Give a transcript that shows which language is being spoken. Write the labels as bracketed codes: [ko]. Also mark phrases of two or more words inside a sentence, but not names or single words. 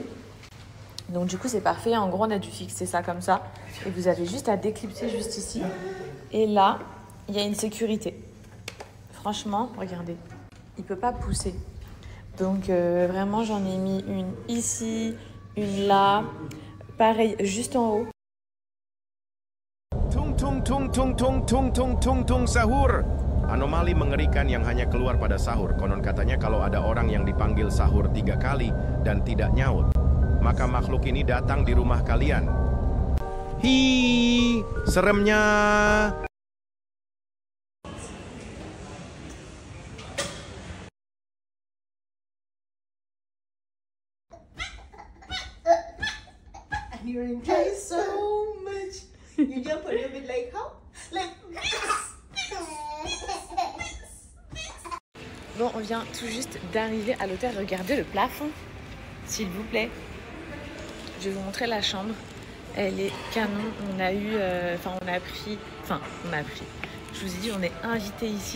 [fr] Donc, du coup, c'est parfait. En gros, on a dû fixer ça comme ça. Et vous avez juste à déclipser juste ici. Et là, il y a une sécurité. Franchement, regardez. Il ne peut pas pousser. Donc, vraiment, j'en ai mis une ici, une là. Pareil, juste en haut. [id] Tung sahur. Anomali mengerikan yang hanya keluar pada sahur. Konon katanya kalau ada orang yang dipanggil sahur 3 kali dan tidak nyaut, maka makhluk ini datang di rumah kalian. Hi, seremnya. [en] You enjoy so much. You jump a little bit like how? Like [fr] Bon, on vient tout juste d'arriver à l'hôtel. Regardez le plafond, s'il vous plaît. Je vais vous montrer la chambre. Elle est canon. On a eu... on a pris... Je vous ai dit, on est invité ici.